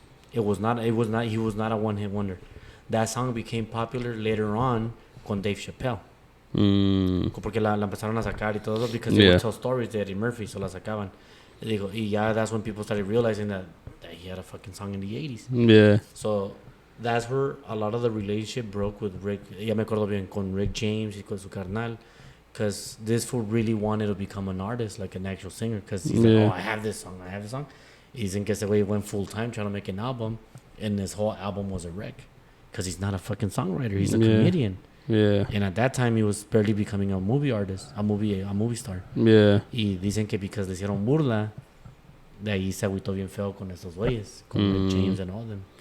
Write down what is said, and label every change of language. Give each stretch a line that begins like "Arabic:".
English: He was not a one-hit wonder. That song became popular later on con Dave Chappelle.
Spanish: Porque la empezaron a sacar y todo because they would tell stories de Eddie Murphy, so la sacaban.
English: Y ya that's when people started realizing that he had a fucking song in the 80s. Yeah. So that's where a lot of the relationship broke with Rick.
Spanish: Ya me acuerdo bien con Rick James y con su carnal.
English: Because this fool really wanted to become an artist, like an actual singer. Because he's like, oh, I have this song. He's in case the way he went full time trying to make an album. And his whole album was a wreck. Because he's not a fucking songwriter. He's a comedian. Yeah. And at that time, he was barely becoming a movie artist, a movie star. Yeah.
Spanish: Y dicen que because le hicieron burla, de ahí se agüitó bien feo con esos güeyes, con Rick James and all them.